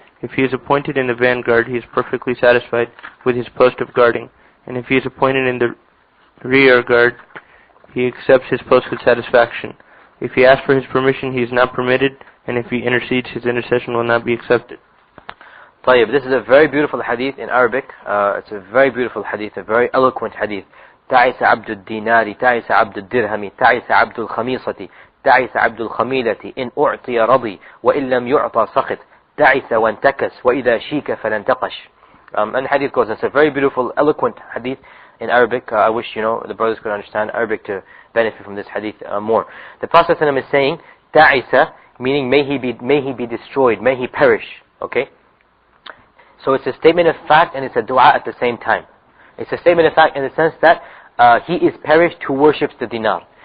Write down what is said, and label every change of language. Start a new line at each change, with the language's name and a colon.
English: If he is appointed in the vanguard, he is perfectly satisfied with his post of guarding, and if he is appointed in the rear guard, he accepts his post with satisfaction. If he asks for his permission, he is not permitted, and if he intercedes, his intercession will not be accepted." طيب, this is a very beautiful hadith in Arabic. It's a very beautiful hadith, a very eloquent hadith.
Arabic: تعس عبد الدينار تعس عبد الدرهم تعس عبد الخميصة تعس عبد الخميلة إن أعطي رضي وإن لم يعطى سخط تعس وانتكس وإذا شيك فلانتقش.
English: And hadith goes, it's a very beautiful, eloquent hadith in Arabic. I wish, the brothers could understand Arabic to benefit from this hadith more. The Prophet ﷺ is saying, ta'isa, meaning may he be destroyed, may he perish. Okay? So it's a statement of fact and it's a dua at the same time. It's a statement of fact in the sense that he is perished who worships the dinar.